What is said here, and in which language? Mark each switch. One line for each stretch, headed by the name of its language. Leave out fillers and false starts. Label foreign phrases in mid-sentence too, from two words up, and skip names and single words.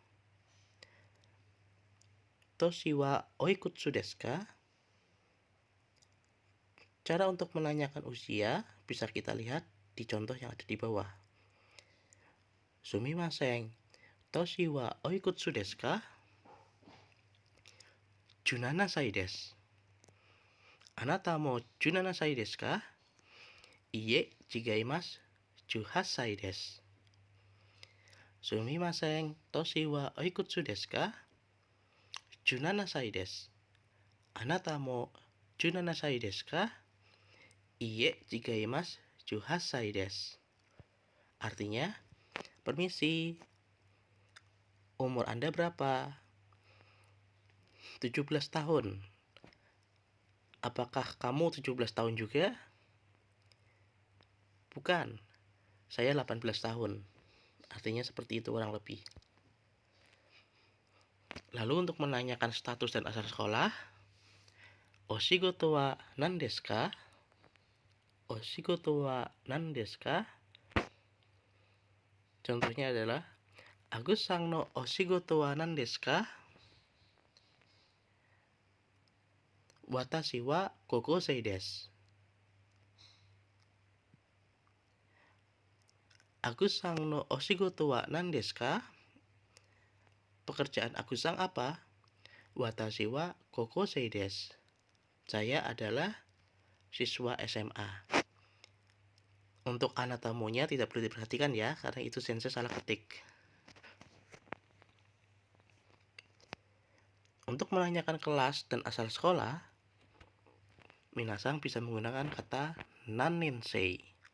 Japanese: 年はおいくつですか?
Indonesian: Cara untuk menanyakan usia bisa kita lihat di contoh yang ada di bawah.
Japanese: すみません、年はおいくつですか? 17歳です。あなたも17歳ですか? いえ、違います。18歳です。すみません、年はおいくつですか? 17歳です。あなたも17歳ですか? いえ、違います。18歳です。
Indonesian: Artinya, permisi, umur Anda berapa? 17 tahun. Apakah kamu 17 tahun juga? Bukan, saya 18 tahun. Artinya seperti itu kurang lebih. Lalu untuk menanyakan status dan asal sekolah,
Japanese: お仕事は何ですか? お仕事は何ですか?
Indonesian: Contohnya adalah
Japanese: アグスさんのお仕事は何ですか? 私は高校生です. アグスさんのお仕事は何ですか?
Indonesian: Pekerjaan Agus sang apa?
Japanese: 私は高校生です.
Indonesian: Saya adalah siswa SMA. Untuk anatomonya tidak perlu diperhatikan ya, karena itu sensei salah ketik. Untuk menanyakan kelas dan asal sekolah, minasang bisa menggunakan kata nanensei.